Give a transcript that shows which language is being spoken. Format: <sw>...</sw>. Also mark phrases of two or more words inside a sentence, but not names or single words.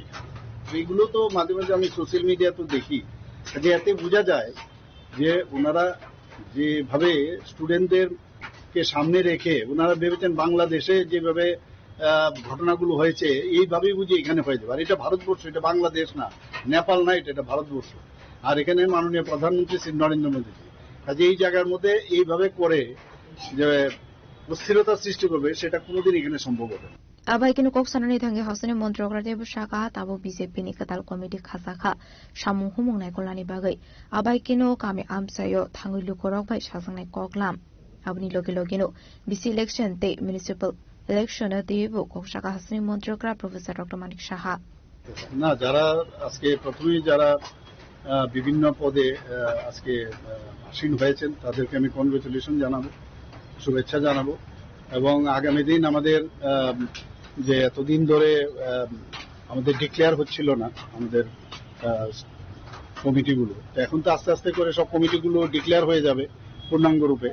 <bn>এইগুলো তো মাঝে মাঝে আমি</bn> <en>social media</en> <bn>দেখি, যে এতে বোঝা যায় যে ওনারা যেভাবে স্টুডেন্টদেরকে সামনে রেখে ওনারা ভেবেছেন বাংলাদেশে যেভাবে ঘটনাগুলো হয়েছে এইভাবেই বুঝি এখানে হয়ে যাবে। আর এটা ভারতবর্ষ, এটা বাংলাদেশ না, নেপাল না, এটা ভারতবর্ষ। আর এখানে মাননীয় প্রধানমন্ত্রী শ্রী নরেন্দ্র মোদীজি, কাজে এই জায়গার মধ্যে এইভাবে করে যে অস্থিরতা সৃষ্টি করবে, সেটা কোনোদিন এখানে সম্ভব হবে না।</bn> <trp>Abaikino koksanani thangi hausani montrokra debu shaka tabo BJP ni katal committee khasakha samu humung nai kolani bagai abaikino kami amsayo thangi lukorok bai sasangnai koklam abni logino</trp> <en>BC election</en> <trp>te</trp> <en>municipal election</en> <trp>debu kokshaka hasani montrokra Professor Dr. Manik Saha</trp> <bn>না, যারা আজকে প্রথমেই যারা বিভিন্ন পদে আজকে আসীন হয়েছেন তাদেরকে আমি কনগ্রেচুলেশন জানাবো, শুভেচ্ছা জানাবো। এবং আগামী দিন আমাদের যে এতদিন ধরে আমাদের ডিক্লেয়ার হচ্ছিল না আমাদের কমিটিগুলো, তো এখন তো আস্তে আস্তে করে সব কমিটিগুলো ডিক্লেয়ার হয়ে যাবে পূর্ণাঙ্গ রূপে।</bn>